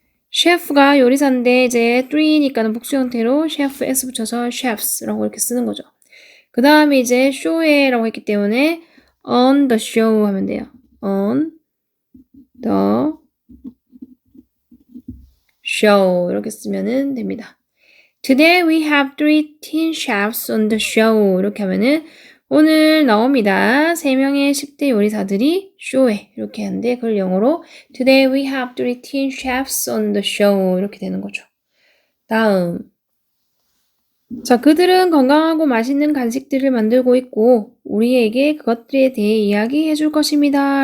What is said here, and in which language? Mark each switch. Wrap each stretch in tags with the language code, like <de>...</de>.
<ko>셰프가 요리사인데 이제 3니까는 복수 형태로 셰프 s 붙여서 chefs라고 이렇게 쓰는 거죠. 그 다음에 이제 show에라고 했기 때문에 on the show 하면 돼요. on the show 이렇게 쓰면은 됩니다.</ko> <en>Today we have 3 teen chefs on the show</en> <ko>이렇게 하면은 오늘 나옵니다. 3명의 10대 요리사들이 쇼에 이렇게 하는데 그걸 영어로</ko> <en>Today we have 3 teen chefs on the show</en> <ko>이렇게 되는 거죠. 다음 자, 그들은 건강하고 맛있는 간식들을 만들고 있고 우리에게 그것들에 대해 이야기해 줄 것입니다.</ko>